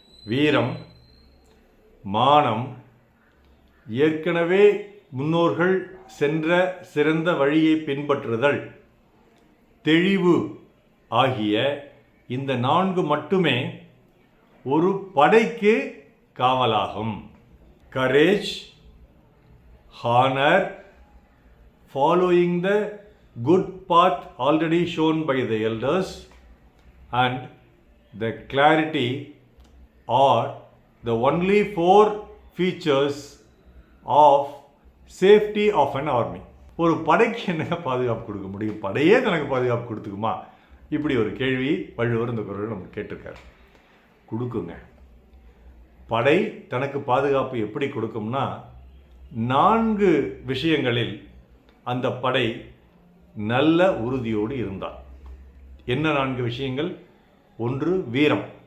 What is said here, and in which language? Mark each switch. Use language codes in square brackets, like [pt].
[ta] வீரம், மானம், ஏற்கனவே முன்னோர்கள் சென்ற சிறந்த வழியை பின்பற்றுதல், தெளிவு ஆகிய இந்த நான்கு மட்டுமே ஒரு படைக்கு காவலாகும். [en] Courage, honour, following the good path already shown by the elders, and the clarity are the only four features of safety of an army. [ta] ஒரு படைக்கு என்ன பாதுகாப்பு கொடுக்க முடியும்? படையே தனக்கு பாதுகாப்பு கொடுத்துக்குமா? இப்படி ஒரு கேள்வி வள்ளுவர் இந்த குறள் நமக்கு கேட்டிருக்காரு. கொடுக்குங்க. படை தனக்கு பாதுகாப்பு எப்படி கொடுக்கும்னா, 4 விஷயங்களில் அந்த படை நல்ல உறுதியோடு இருந்தார். என்ன 4 விஷயங்கள்? 1, வீரம்.